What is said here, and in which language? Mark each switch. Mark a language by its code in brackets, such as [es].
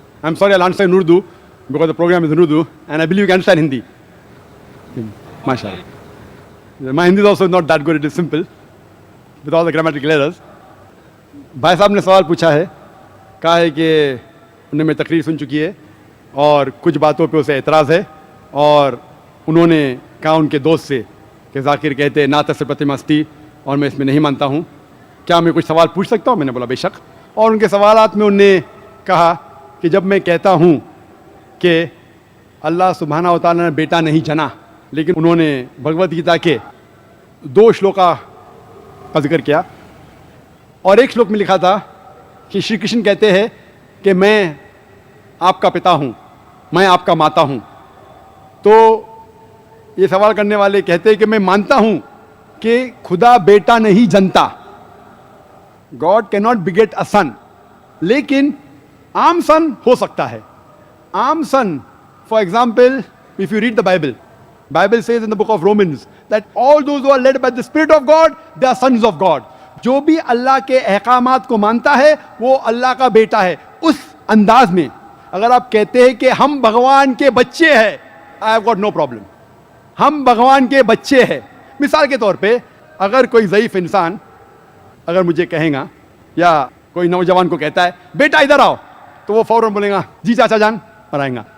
[en] I'm sorry I'll answer in Urdu because the program is in Urdu and I believe you can understand Hindi. MashaAllah. My Hindi is also not that good, it is simple with all the grammatical errors. [hi] भाई साहब ने सवाल पूछा है, कहा है कि उन्होंने मेरी तकरीर सुन चुकी है और कुछ बातों पे उसे एतराज़ है और उन्होंने कहा उनके दोस्त से कि जाकिर कहते हैं नातस्य प्रतिमस्ती और मैं इसमें नहीं मानता हूँ, क्या मैं कुछ सवाल पूछ सकता हूँ? मैंने बोला बेशक. और उनके सवालात में उन्होंने कहा कि जब मैं कहता हूँ कि अल्लाह सुब्हाना व तआला ने बेटा नहीं जना, लेकिन उन्होंने भगवत गीता के 2 श्लोका का जिक्र किया और एक श्लोक में लिखा था कि श्री कृष्ण कहते हैं कि मैं आपका पिता हूँ, मैं आपका माता हूँ. तो ये सवाल करने वाले कहते हैं कि मैं मानता हूँ कि खुदा बेटा नहीं जनता, [en] God can not beget a son, [hi] लेकिन आम सन हो सकता है. [en] आम son, for example if you read the Bible, Bible says in the book of Romans that all those who are led by the Spirit of God, they are sons of God. [hi] जो भी अल्लाह के अहकामात को मानता है वो अल्लाह का बेटा है. उस अंदाज में अगर आप कहते हैं कि हम भगवान के बच्चे हैं, [en] I have got no problem. [hi] हम भगवान के बच्चे हैं. मिसाल के तौर पे अगर कोई ज़ईफ़ इंसान अगर मुझे कहेगा या कोई नौजवान को कहता है बेटा इधर आओ, तो वो फौरन बोलेगा जी चाचा जान और आएगा.